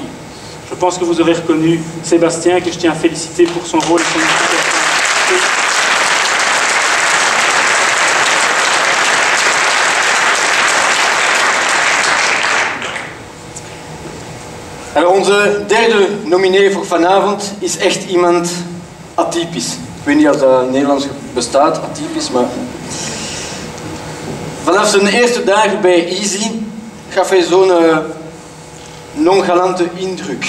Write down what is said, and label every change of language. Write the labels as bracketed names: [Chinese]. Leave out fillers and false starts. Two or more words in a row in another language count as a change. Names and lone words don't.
[French] Je pense que vous aurez reconnu Sébastien, que je tiens à féliciter pour son rôle et son implication. [Dutch] Alors onze derde nominee voor vanavond is echt iemand atypisch. Ik weet niet of dat in Nederlands bestaat, atypisch, maar... Vanaf zijn eerste dagen bij Easy gaf hij zo'n nonchalante indruk.